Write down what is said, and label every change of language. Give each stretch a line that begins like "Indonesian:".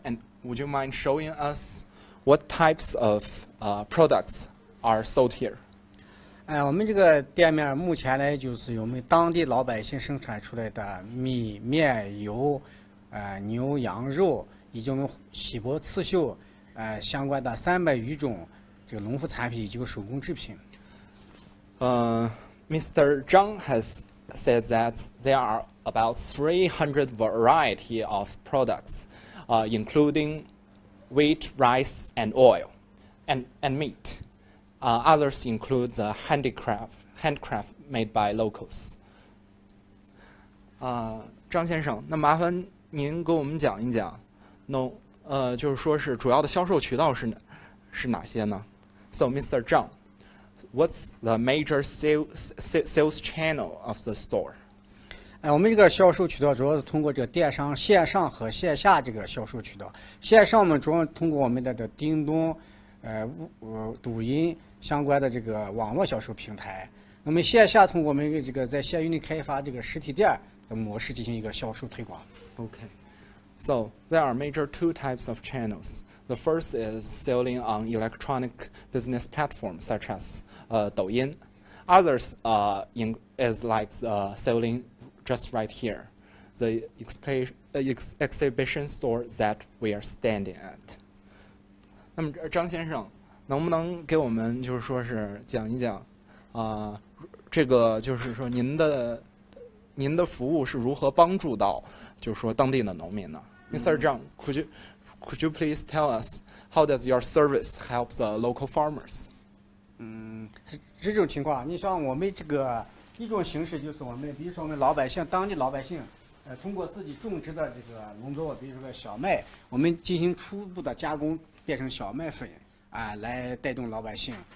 English: And would you mind showing us what types of products are sold here?
Chinese: 我们这个店面目前呢，就是我们当地老百姓生产出来的米、面、油，牛羊肉，以及我们锡箔刺绣，相关的300余种农副产品以及手工制品。
English: Mr. Zhang has said that there are about 300 variety of products, including wheat, rice, and oil, and meat. Others include the handcraft made by locals.
Chinese: 张先生，那麻烦您给我们讲一讲，就是说是主要的销售渠道是哪些呢 ？
English: So Mr. Zhang, what's the major sales channel of the store?
Chinese: 我们这个销售渠道主要是通过电商线上和线下销售渠道。线上我们主要通过我们的叮咚、抖音相关的网络销售平台。那么线下通过我们在县域内开发实体店的模式进行一个销售推广。
English: Okay. So there are major two types of channels. The first is selling on electronic business platforms such as Douyin. Others is like selling just right here, the exhibition store that we are standing at.
Chinese: 那么张先生，能不能给我们就是说是讲一讲，这个就是说您的您的服务是如何帮助到就是说当地的农民呢？Mr.
English: Zhang, could you please tell us how does your service help the local farmers?
Chinese: 是这种情况。你像我们这个一种形式，就是我们比如说我们老百姓，当地老百姓，通过自己种植的这个农作物，比如说小麦，我们进行初步的加工，变成小麦粉，来带动老百姓。